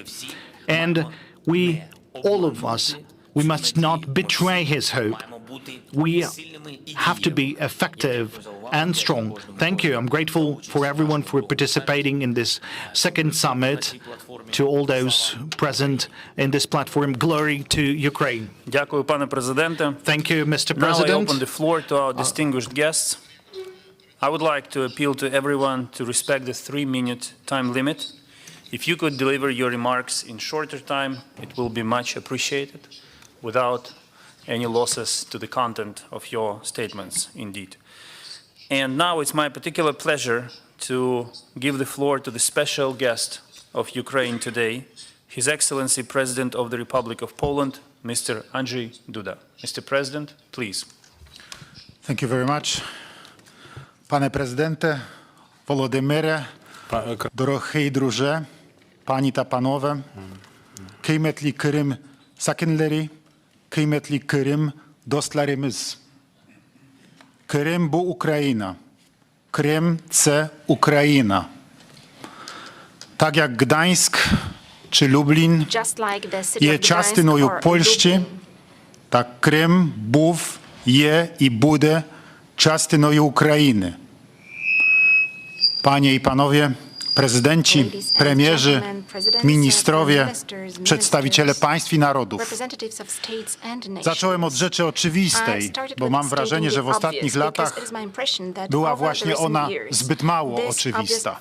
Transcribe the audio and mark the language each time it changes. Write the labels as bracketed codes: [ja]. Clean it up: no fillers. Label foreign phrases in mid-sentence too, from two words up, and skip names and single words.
[en] And we, all of us, we must not betray his hope. We have to be effective and strong. Thank you. I'm grateful for everyone for participating in this second summit, to all those present in this platform. Glory to Ukraine. [uk] Дякую, пане президенте. [en] Thank you, Mr. Now I President. open the floor to our distinguished guests. I would like to appeal to everyone to respect the 3-minute time limit. If you could deliver your remarks in shorter time, it will be much appreciated, without any losses to the content of your statements, indeed. And now it's my particular pleasure to give the floor to the special guest of Ukraine today, His Excellency President of the Republic of Poland, Mr. Andrzej Duda. Mr. President, please. Thank you very much. [pl] Panie Prezydenте, [uk] Volodymyrze, дорогий друже, пані та панове, [crh] kıymetli Kırım sakinleri, kıymetli Kırım dostlarımız. Kırım bu Ukrayna. [uk] Крим – це Україна. Так як Гданськ чи Люблін є частиною Польщі, так Крим був, є і буде частиною України. [pl] Panie i panowie, prezydenci, premierzy, ministrowie, przedstawiciele państw i narodów. Zacząłem od rzeczy oczywistej, bo mam wrażenie, że w ostatnich latach była właśnie ona zbyt mało oczywista.